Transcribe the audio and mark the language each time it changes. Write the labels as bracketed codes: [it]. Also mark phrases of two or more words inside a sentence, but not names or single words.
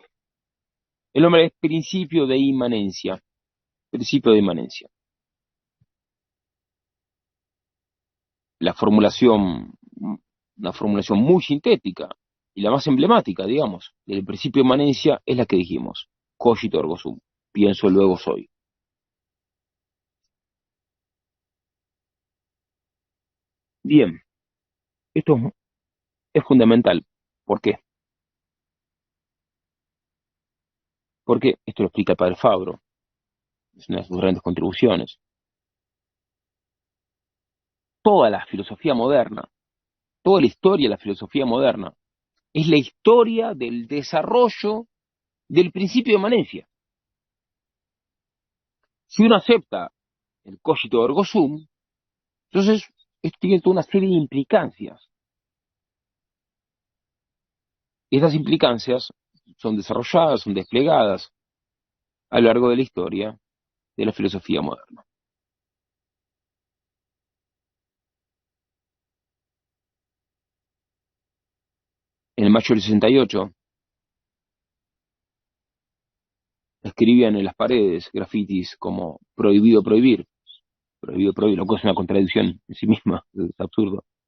[es] El nombre es principio de inmanencia. Principio de inmanencia. La formulación, una formulación muy sintética y la más emblemática, digamos, del principio de inmanencia es la que dijimos. [la] Cogito ergo sum. [es] Pienso, luego soy. Bien, esto es fundamental. ¿Por qué? Porque esto lo explica el padre Fabro. Es una de sus grandes contribuciones. Toda la filosofía moderna, toda la historia de la filosofía moderna, es la historia del desarrollo del principio de inmanencia. Si uno acepta el [la] cogito ergo sum, [es] entonces esto tiene toda una serie de implicancias. Y estas implicancias son desarrolladas, son desplegadas a lo largo de la historia de la filosofía moderna. En el mayo del 68 escribían en las paredes grafitis como prohibido prohibir, lo que es una contradicción en sí misma, es absurdo.